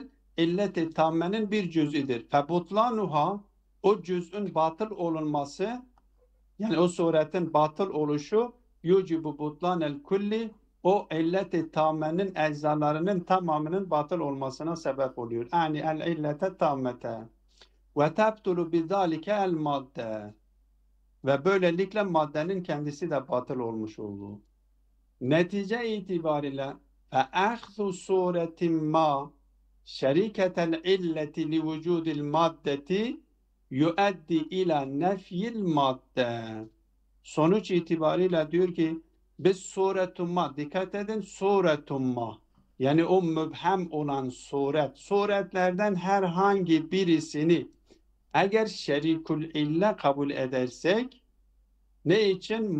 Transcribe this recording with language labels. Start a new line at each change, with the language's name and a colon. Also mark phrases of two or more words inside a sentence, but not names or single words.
Turkish: İlleti tammenin bir cüz'idir. Febutlanuha, o cüz'ün batıl olunması, yani o suretin batıl oluşu
Arabic: يوجب بطلان الكل,
Turkish: o illeti tammenin eczalarının tamamının batıl olmasına sebep oluyor. Yani
Arabic: العلة التامة وتبطل بذلك المادة,
Turkish: ve böylelikle maddenin kendisi de batıl olmuş oldu.
Arabic: Netice itibariyle فَاَخْذُ سُورَةٍ مَا شَرِكَةَ الْاِلَّةِ لِوُجُودِ الْمَادَّةِ يُؤَدِّي اِلَى نَفْيِ الْمَادَّةِ.
Turkish: Sonuç itibariyle diyor ki biz suretumma, dikkat edin, suretumma, yani o mübhem olan suretlerden herhangi birisini eğer
Arabic: شريك العلة
Turkish: kabul edersek, ne için?